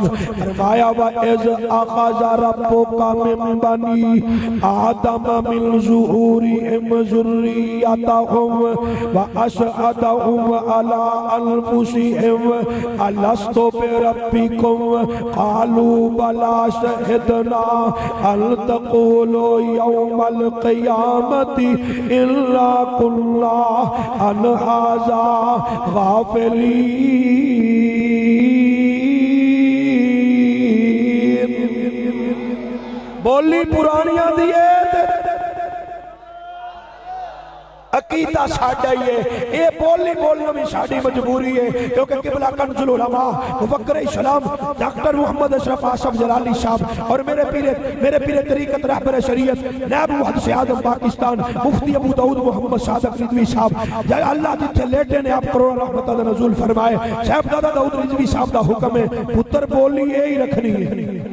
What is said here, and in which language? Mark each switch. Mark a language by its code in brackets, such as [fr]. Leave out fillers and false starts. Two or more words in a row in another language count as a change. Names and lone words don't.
[ar] فرمایا وَإِذْ أَخَذَ رَبُّكَ مِن بَنِي آدَمَ مِن ظُهُورِهِمْ ذُرِّيَّتَهُمْ وَأَشْهَدَهُمْ عَلَىٰ أَنفُسِهِمْ أَلَسْتُ بِرَبِّكُمْ قَالُوا بَلَىٰ شَهِدْنَا أَن تَقُولُوا يَوْمَ الْقِيَامَةِ إِنَّا كُنَّا عَنْ هَٰذَا غَافِلِينَ [pa] بولی پرانیاں دیئے عقیدہ ساڑھا ہی ہے یہ بولی بولنا بھی ساڑھی مجبوری ہے کیونکہ قبلہ کنز العلماء مفکر اسلام ڈاکٹر محمد اشرف آصف جلالی صاحب اور میرے پیر طریقت رہبر شریعت نائب محدث اعظم پاکستان مفتی ابو داؤد محمد صادق رضوی صاحب جائے اللہ جتھے لیٹے نے آپ کروڑا رحمتہ دا نزول فرمائے صاحب دادا داؤد رضوی صاحب دا حکم ہے پتر بولی یہی رکھنی ہے